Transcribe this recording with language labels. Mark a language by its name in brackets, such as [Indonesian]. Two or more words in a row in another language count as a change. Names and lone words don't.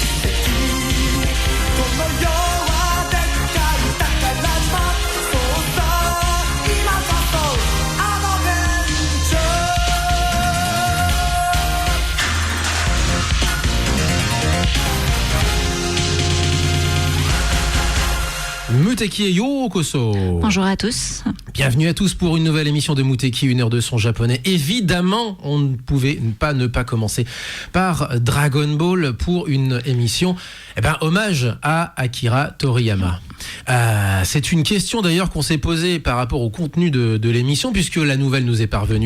[Japanese] 跡この世はでっかい宝島そうさ今こそアドベンチャ [French] ーMuteki et Yokoso. Bonjour à tous. Bienvenue à tous pour une nouvelle émission de Muteki, 1 heure de son japonais. Évidemment, on ne pouvait ne pas commencer par Dragon Ball pour une émission hommage à Akira Toriyama. C'est une question d'ailleurs qu'on s'est posée par rapport au contenu de l'émission, puisque la nouvelle nous est parvenue.